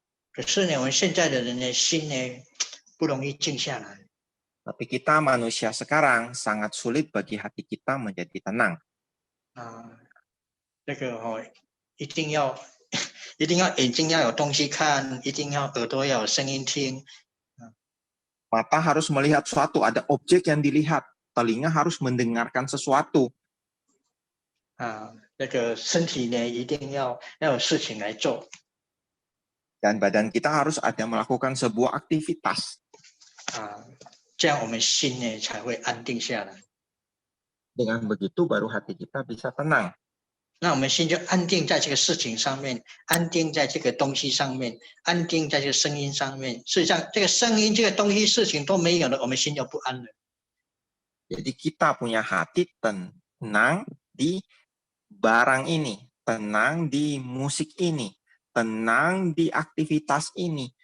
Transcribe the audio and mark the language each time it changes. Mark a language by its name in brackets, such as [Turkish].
[Chinese] 可是呢，我们现在的人的心呢，不容易静下来。 [Indonesian] Tapi kita manusia sekarang sangat sulit bagi hati kita menjadi tenang. [Chinese] 这个一定要眼睛要有东西看，一定要耳朵要有声音听。 [Indonesian] Mata harus melihat sesuatu, ada objek yang dilihat. Telinga harus mendengarkan sesuatu. [Chinese] 这个身体呢，一定要有事情来做。 [Indonesian] Dan badan kita harus ada melakukan sebuah aktivitas. [Chinese] 这样我们心呢才会安定下来。 [Indonesian] Dengan begitu baru hati kita bisa tenang. [Chinese] 那我们心就安定在这个事情上面，安定在这个东西上面，安定在这个声音上面。事实上，这个声音、这个东西、事情都没有了，我们心就不安了。 [Indonesian] Jadi kita punya hati tenang di barang ini, tenang di musik ini, tenang di aktivitas ini.